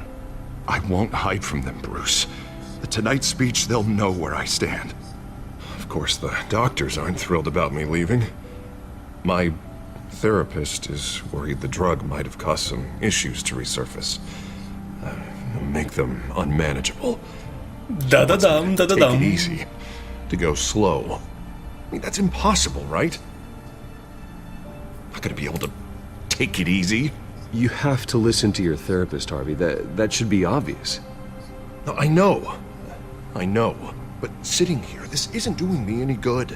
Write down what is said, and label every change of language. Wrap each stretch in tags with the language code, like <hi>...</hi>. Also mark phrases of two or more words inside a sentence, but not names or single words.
<en>I won't hide from them, Bruce. The Tonight speech, they'll know where I stand. Of course, the doctors aren't thrilled about me leaving. My therapist is worried the drug might have caused some issues to resurface. Make them unmanageable. Да-да-дам, да-да-дам. Take it easy. To go slow. I mean, that's impossible, right? Not gonna be able to take it easy. You have to listen to your therapist, Harvey. That should be obvious. No, I know. But sitting here, this isn't doing me any good.</en>